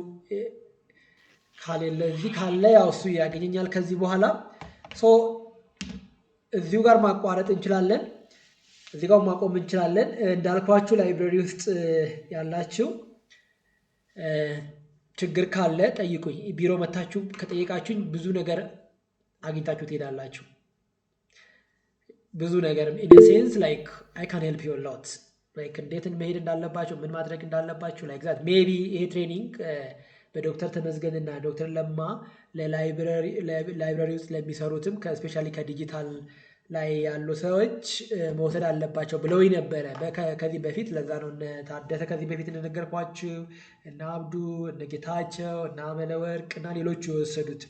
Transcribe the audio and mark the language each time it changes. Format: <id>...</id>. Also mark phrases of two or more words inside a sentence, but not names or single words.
<am>ካሌለ እዚህ ካለ ያው እሱ ያገኘኛል ከዚህ በኋላ። ሶ እዚሁ ጋር ማቋረጥ እንችላለን፣ እዚህ ጋር ማቆም እንችላለን። እንዳልኳችሁ ላይብረሪ ውስጥ ያላችሁ ችግር ካለ ጠይቁኝ። ቢሮ መታችሁ ከጠየቃችሁኝ ብዙ ነገር አግኝታችሁ ትሄዳላችሁ። ብዙ ነገር</am> <en>in a sense like I can help you a lot like</en> <am>እንዴት መሄድ እንዳለባችሁ ምን ማድረግ እንዳለባችሁ</am> <en>like that maybe</en> <am>ይሄ ትሬኒንግ በዶክተር ተመስገን እና ዶክተር ለማ ለላይብረሪ ውስጥ ለሚሰሩትም ከስፔሻሊ ከዲጂታል ላይ ያሉ ሰዎች መውሰድ አለባቸው ብለውኝ ነበረ ከዚህ በፊት። ለዛ ነው ታደሰ ከዚህ በፊት እንደነገርኳችሁ እና አብዱ እና ጌታቸው እና መለወርቅ እና ሌሎች የወሰዱት።</am>